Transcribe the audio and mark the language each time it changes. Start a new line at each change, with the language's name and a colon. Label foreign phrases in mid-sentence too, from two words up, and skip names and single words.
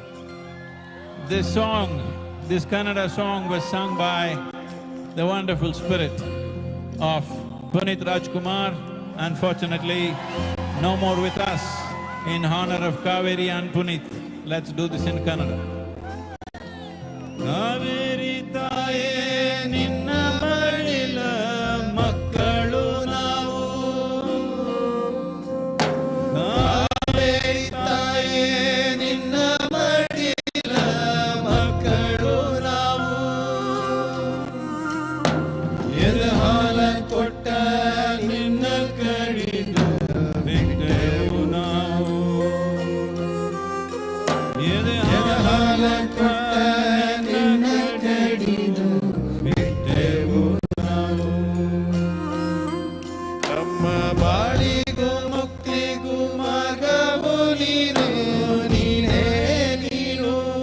English: This song, this Kannada song was sung by the wonderful spirit of Punit Rajkumar. Unfortunately, No more with us. In honor of Kaveri and Punit, let's do this in Kannada.
Kannada: ಕಾವೇರಿ ತಾಯೆ ನಿನ್ನ ಮಡಿಲ ಮಕ್ಕಳು ನಾವು. ಕಾವೇರಿ ತಾಯೆ ನಿನ್ನ ಮಡಿಲ ಮಕ್ಕಳು ನಾವು. ಎದೆಹಾಲ ಕೊಟ್ಟ ನಿನ್ನ ಕಡಿದು ಬಿಟ್ಟೆವು ನಾವು. ಎದೆಹಾಲ ಕೊಟ್ಟ ನಿನ್ನ ಕಡಿದು ಬಿಟ್ಟೆವು ನಾವು. ನಮ್ಮ ಬಾಳಿಗೂ ಮುಕ್ತಿಗೂ ಮಾರ್ಗವು ನೀನು, ನೀನೇ ನೀನು.